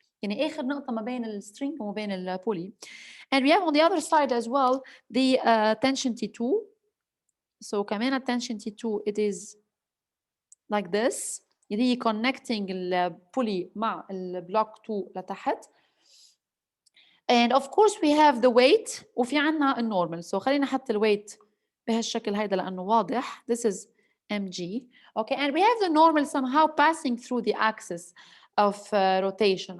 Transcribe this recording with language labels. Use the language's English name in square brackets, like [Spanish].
[Arabic] يعني آخر نقطة ما بين السترينج وما بين البولي. [English] And we have on the other side as well the tension T2. So كمان tension T2 it is like this. [Arabic] اللي هي connecting البولي مع البلوك 2 لتحت. [English] And of course we have the weight [Arabic] وفي عنا النورمال. So خلينا نحط الويت بهالشكل هيدا لأنه واضح. [English] This is mg. Okay, and we have the normal somehow passing through the axis of rotation.